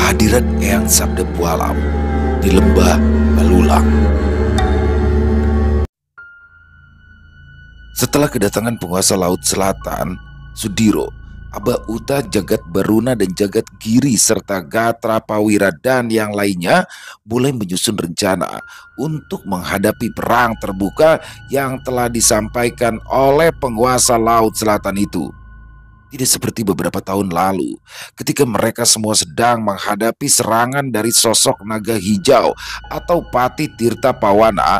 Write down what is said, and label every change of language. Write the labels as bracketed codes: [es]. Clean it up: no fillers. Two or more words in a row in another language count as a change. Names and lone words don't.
[id] Kehadiran Eyang Sabda Pualam di Lembah Balulang. Setelah kedatangan penguasa Laut Selatan, Sudiro, Aba Uta, Jagat Baruna dan Jagat Giri serta Gatra Pawira dan yang lainnya mulai menyusun rencana untuk menghadapi perang terbuka yang telah disampaikan oleh penguasa Laut Selatan itu. Tidak seperti beberapa tahun lalu, ketika mereka semua sedang menghadapi serangan dari sosok naga hijau atau Pati Tirta Pawana.